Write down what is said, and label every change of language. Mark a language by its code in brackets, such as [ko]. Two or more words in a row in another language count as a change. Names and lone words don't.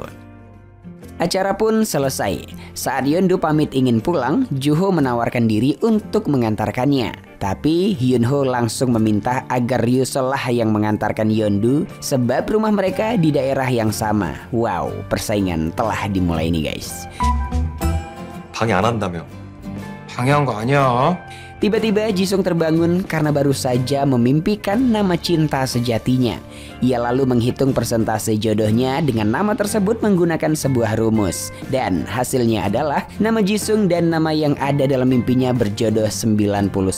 [id] Acara pun selesai. Saat Yeondu pamit ingin pulang, Juho menawarkan diri untuk mengantarkannya. Tapi Hyunho langsung meminta agar Ryusol lah yang mengantarkan Yeondu sebab rumah mereka di daerah yang sama. Wow, persaingan telah dimulai nih guys. [ko] 방해 안 한다며. 방해한 거 아니야. [id] Tiba-tiba Jisung terbangun karena baru saja memimpikan nama cinta sejatinya. Ia lalu menghitung persentase jodohnya dengan nama tersebut menggunakan sebuah rumus. Dan hasilnya adalah nama Jisung dan nama yang ada dalam mimpinya berjodoh 99%.